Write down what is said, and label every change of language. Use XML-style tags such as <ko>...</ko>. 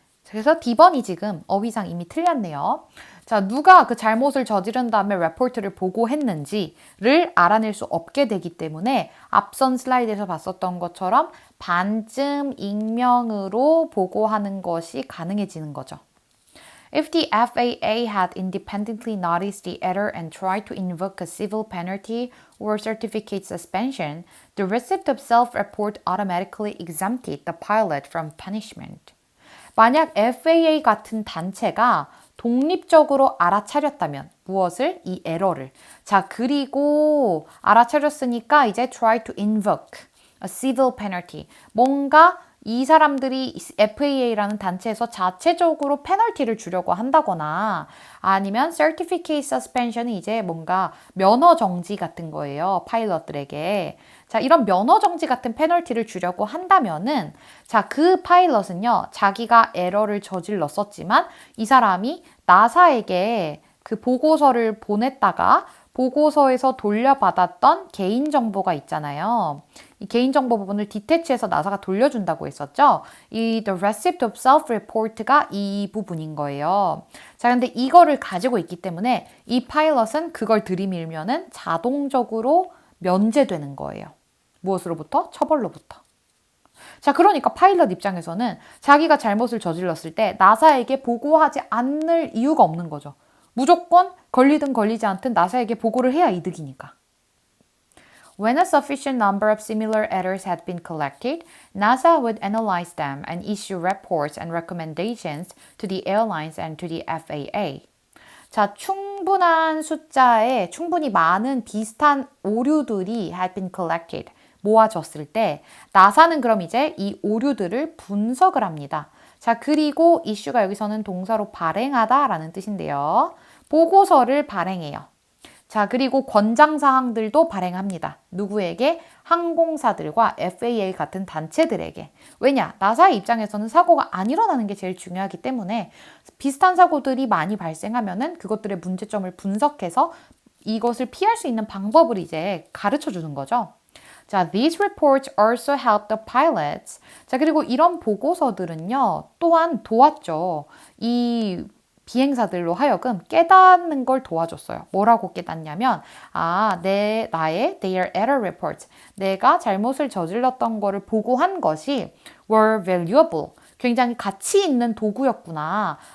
<ko>그래서 D번이 지금 어휘상 이미 틀렸네요. 자, 누가 그 잘못을 저지른 다음에 레포트를 보고했는지를 알아낼 수 없게 되기 때문에 앞선 슬라이드에서 봤었던 것처럼 반쯤 익명으로 보고하는 것이 가능해지는 거죠.</ko> <en>If the FAA had independently noticed the error and tried to invoke a civil penalty or certificate suspension, the receipt of self-report automatically exempted the pilot from punishment.</en> <ko>만약 FAA 같은 단체가 독립적으로 알아차렸다면 무엇을? 이 에러를. 자, 그리고 알아차렸으니까 이제</ko> <en>try to invoke a civil penalty.</en> <ko>뭔가 이 사람들이 FAA라는 단체에서 자체적으로 페널티를 주려고 한다거나 아니면 certificate suspension이 이제 뭔가 면허 정지 같은 거예요. 파일럿들에게. 자, 이런 면허 정지 같은 페널티를 주려고 한다면은 자, 그 파일럿은요. 자기가 에러를 저질렀었지만 이 사람이 나사에게 그 보고서를 보냈다가 보고서에서 돌려받았던 개인정보가 있잖아요. 이 개인정보 부분을 디태치해서 나사가 돌려준다고 했었죠. 이</ko> <en>The Receipt of Self-Report</en> <ko>가 이 부분인 거예요. 자, 근데 이거를 가지고 있기 때문에 이 파일럿은 그걸 들이밀면은 자동적으로 면제되는 거예요. 무엇으로부터? 처벌로부터. 자, 그러니까 파일럿 입장에서는 자기가 잘못을 저질렀을 때 나사에게 보고하지 않을 이유가 없는 거죠. 무조건 걸리든 걸리지 않든 나사에게 보고를 해야 이득이니까.</ko> <en>When a sufficient number of similar errors had been collected, NASA would analyze them and issue reports and recommendations to the airlines and to the FAA.</en> <ko>자, 충분한 숫자의 충분히 많은 비슷한 오류들이</ko> <en>had been collected.</en> <ko>모아졌을 때 나사는 그럼 이제 이 오류들을 분석을 합니다. 자, 그리고 이슈가 여기서는 동사로 발행하다라는 뜻인데요. 보고서를 발행해요. 자, 그리고 권장사항들도 발행합니다. 누구에게? 항공사들과 FAA 같은 단체들에게. 왜냐? 나사의 입장에서는 사고가 안 일어나는 게 제일 중요하기 때문에 비슷한 사고들이 많이 발생하면은 그것들의 문제점을 분석해서 이것을 피할 수 있는 방법을 이제 가르쳐 주는 거죠.</ko> <en>자, these reports also help the pilots.</en> <ko>자, 그리고 이런 보고서들은요, 또한 도왔죠. 이 비행사들로 하여금 깨닫는 걸 도와줬어요. 뭐라고 깨닫냐면, 나의</ko> <en>their error reports,</en> <ko>내가 잘못을 저질렀던 거를 보고한 것이</ko> <en>were valuable,</en> <ko>굉장히 가치 있는 도구였구나.</ko>